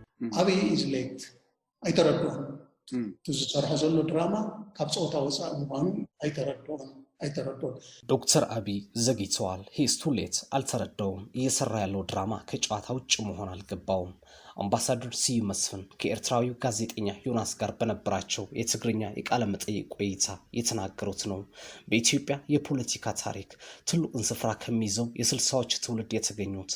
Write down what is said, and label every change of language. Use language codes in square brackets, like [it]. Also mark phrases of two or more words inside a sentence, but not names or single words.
[ti] أبي [en] is late [ti] ኣይተረድኡን ትዝሰርሖ ዘሎ ድራማ ካብ ፆታ ወፃኢ ምዃኑ ኣይተረድኡን [am] ዶክተር አብይ ዘግይተዋል። [en] he's too late [am] አልተረዳውም። እየሰራ ያለው ድራማ ከጨዋታ ውጭ መሆን አልገባውም። አምባሳደር ስዩም መስፍን ከኤርትራዊው ጋዜጠኛ ዮናስ ጋር በነበራቸው የትግርኛ የቃለ መጠይቅ ቆይታ የተናገሩት ነው። በኢትዮጵያ የፖለቲካ ታሪክ ትልቁን ስፍራ ከሚይዘው የ60ዎች ትውልድ የተገኙት